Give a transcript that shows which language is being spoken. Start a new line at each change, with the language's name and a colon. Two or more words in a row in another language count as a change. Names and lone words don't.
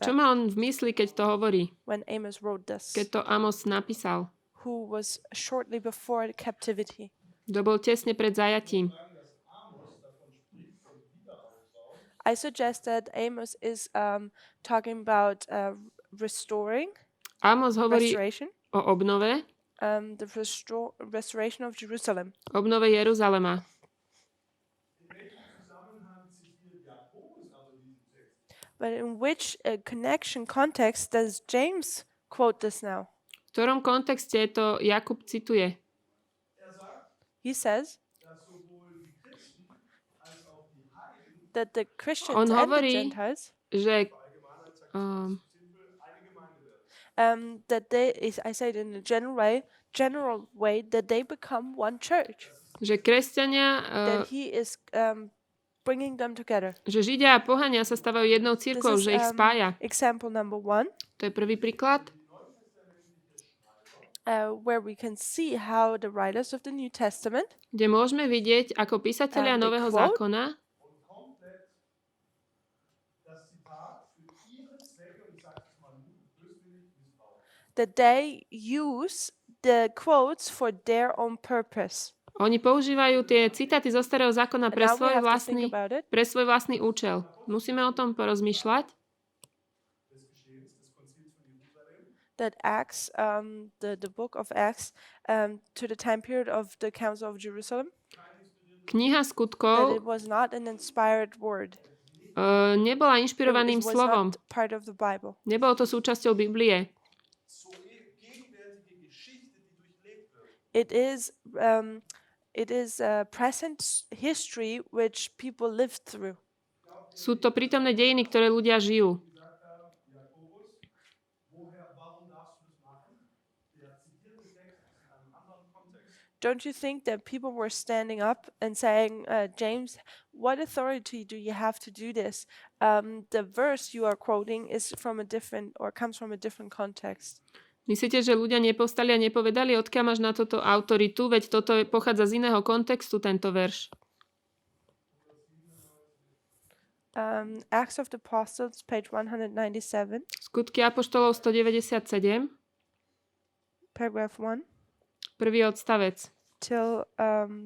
Slovak: čo
English: that?
Slovak: má on v mysli, keď to hovorí?
English: When Amos wrote this,
Slovak: Keď to Amos napísal.
English: who was shortly before the captivity.
Slovak: To bol tesne pred zajatím.
English: I suggest that Amos is talking about restoring,
Slovak: Amos hovorí
English: restoration,
Slovak: o obnove,
English: the restoration of Jerusalem.
Slovak: obnove Jeruzalema.
English: But in which connection context does James quote this now?
Slovak: V ktorom kontexte to Jakub cituje?
English: He says that the Christians
Slovak: On
English: and the
Slovak: hovorí,
English: Gentiles,
Slovak: Že
English: that they, I say it in a general way, that they become one church.
Slovak: kresťania,
English: That he is bringing them together.
Slovak: že Židia a pohania sa stávajú jednou
English: This
Slovak: cirkvou,
English: is
Slovak: že ich spája.
English: example number 1,
Slovak: To je prvý príklad,
English: where we can see how the writers of the New Testament
Slovak: kde môžeme vidieť, ako písatelia
English: They
Slovak: Nového
English: quote-
Slovak: zákona
English: that they use the quotes for their own purpose.
Slovak: oni používajú tie citáty zo Starého zákona
English: And
Slovak: pre
English: now we
Slovak: svoj
English: have to think
Slovak: vlastný,
English: about it.
Slovak: pre svoj vlastný účel. Musíme o tom porozmýšľať.
English: That Acts, the book of Acts, to the time period of the Council of Jerusalem,
Slovak: Kniha
English: that
Slovak: skutkov
English: it was not an inspired word.
Slovak: nebola
English: It
Slovak: inšpirovaným
English: was
Slovak: slovom.
English: not part of the Bible.
Slovak: Nebolo to súčasťou Biblie.
English: It is present history which people lived through.
Slovak: Sú to prítomné dejiny, ktoré ľudia žijú.
English: Don't you think that people were standing up and saying, James, what authority do you have to do this? The verse you are quoting is from a different or comes from a different context.
Slovak: Myslíte, že ľudia nepovstali a nepovedali, odkiaľ máš na toto autoritu, veď toto pochádza z iného kontextu, tento verš.
English: Acts of the Apostles, page 197,
Slovak: Skutky apoštolov 197,
English: paragraph 1
Slovak: prvý odstavec
English: till 3.